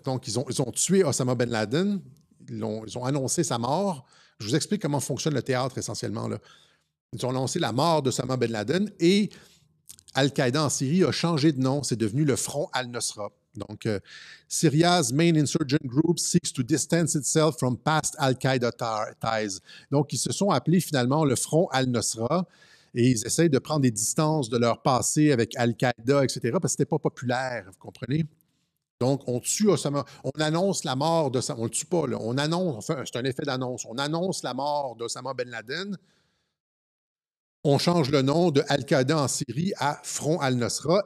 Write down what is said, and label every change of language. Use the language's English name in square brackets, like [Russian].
[French] Donc, ils ont tué Osama Ben Laden. Ils ont annoncé sa mort. Je vous explique comment fonctionne le théâtre essentiellement, là. Ils ont annoncé la mort d'Osama Ben Laden et Al-Qaïda en Syrie a changé de nom. C'est devenu le Front Al-Nusra. [English] Donc, Syria's main insurgent group seeks to distance itself from past Al-Qaïda ties. [French] Donc, ils se sont appelés finalement le Front Al-Nusra et ils essayent de prendre des distances de leur passé avec Al-Qaïda, etc., parce que ce n'était pas populaire, vous comprenez? Donc, on tue Osama, on annonce la mort d'Osama, on ne le tue pas, là, on annonce, enfin, c'est un effet d'annonce, on annonce la mort d'Osama Ben Laden, on change le nom de Al-Qaïda en Syrie à Front Al-Nusra.